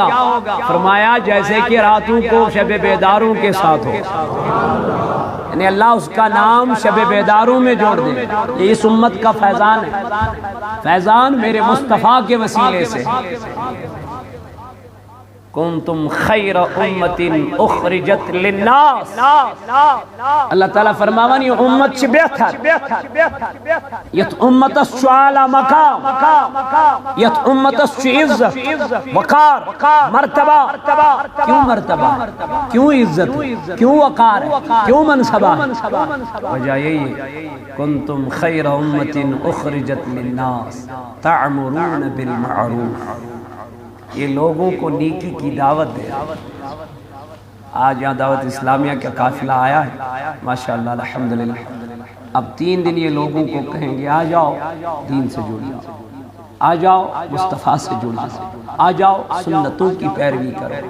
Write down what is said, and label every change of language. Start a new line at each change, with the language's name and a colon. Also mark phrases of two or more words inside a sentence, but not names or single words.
Urdu: فرمایا جیسے کہ راتوں کو شب بیداروں کے ساتھ ہو، یعنی اللہ اس کا نام شب بیداروں میں جوڑ دے۔ یہ اس امت کا فیضان ہے، فیضان میرے مصطفیٰ کے وسیلے سے۔
Arabic: کنتم خیر امت اخرجت للناس،
Kashmiri: اللہ تعالیٰ فرماوان یہ امت چھ بہتر، یت امت اس چھ اعلی مقام، یت امت اس چھ عزت وقار مرتبہ۔
Urdu: کیوں مرتبہ؟ کیوں عزت؟ کیوں وقار؟ کیوں منصبہ؟ وجہ یہی ہے
Arabic: کنتم خیر امت اخرجت للناس تعمرون بالمعروف،
Urdu: یہ لوگوں کو نیکی کی دعوت دے۔ آج یہاں دعوت اسلامیہ کا قافلہ آیا ہے،
Arabic: ماشاءاللہ الحمدللہ۔
Urdu: اب 3 دن یہ لوگوں کو کہیں گے آ جاؤ دین سے جڑ جاؤ، آ جاؤ مصطفیٰ سے جڑ جاؤ، آ جاؤ سنتوں کی پیروی کرو۔